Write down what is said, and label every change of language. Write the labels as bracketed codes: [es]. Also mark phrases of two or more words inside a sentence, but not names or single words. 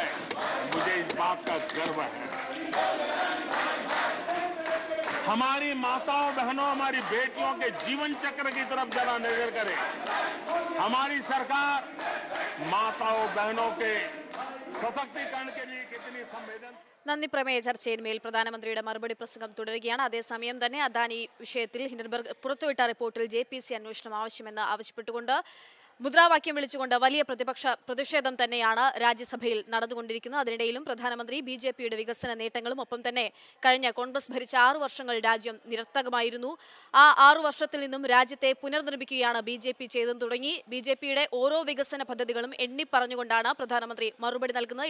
[hi] मुझे इस बात का गर्व है। हमारी माताओं बहनों, हमारी बेटियों के जीवन चक्र की तरफ जरा नजर करें। हमारी सरकार माताओं बहनों के सशक्तिकरण के लिए कितनी संवेदनशील। [ml] നന്ദി. പ്രമേയ ചർച്ചയിന്മേൽ പ്രധാനമന്ത്രിയുടെ മറുപടി പ്രസംഗം തുടരുകയാണ്. അതേസമയം തന്നെ അദാനി വിഷയത്തിൽ ഹിൻഡൻബർഗ് പുറത്തുവിട്ട റിപ്പോർട്ടിൽ JPC അന്വേഷണം ആവശ്യമെന്ന് ആവശ്യപ്പെട്ടുകൊണ്ട് മുദ്രാവാക്യം വിളിച്ചുകൊണ്ട് വലിയ പ്രതിഷേധം തന്നെയാണ് രാജ്യസഭയിൽ നടന്നുകൊണ്ടിരിക്കുന്നത്. അതിനിടയിലും പ്രധാനമന്ത്രി BJPയുടെ വികസന നേട്ടങ്ങളും ഒപ്പം തന്നെ കഴിഞ്ഞ കോൺഗ്രസ് ഭരിച്ച 6 വർഷങ്ങൾ രാജ്യം നിരർത്ഥകമായിരുന്നു, ആ 6 വർഷത്തിൽ നിന്നും രാജ്യത്തെ പുനർനിർമ്മിക്കുകയാണ് BJP ചെയ്തെന്ന് തുടങ്ങി BJPയുടെ ഓരോ വികസന പദ്ധതികളും എണ്ണി പറഞ്ഞുകൊണ്ടാണ് പ്രധാനമന്ത്രി മറുപടി നൽകുന്നത്.